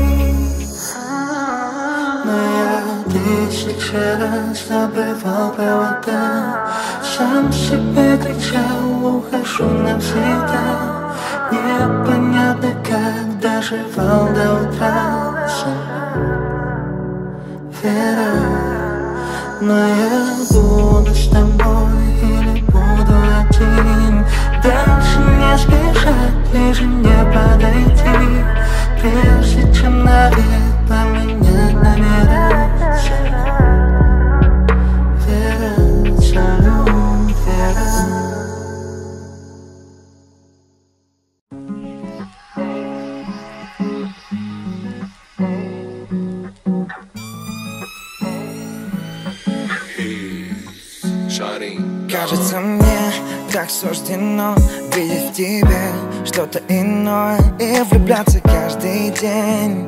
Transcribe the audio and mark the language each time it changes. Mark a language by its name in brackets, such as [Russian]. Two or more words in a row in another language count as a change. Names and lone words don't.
[Russian] Но я тысячу раз обрывал провода Сам себе кричал, ухожу навсегда Непонятно как доживал до утра Вера, но я буду с тобой или буду один Дальше не спешать, ближе не подойти Прежде чем [Crimean Tatar] başımda etmem minnet [Russian] Vera, shalom Vera. Кажется мне, так суждено видеть в тебе что-то иное и влюбляться каждый день.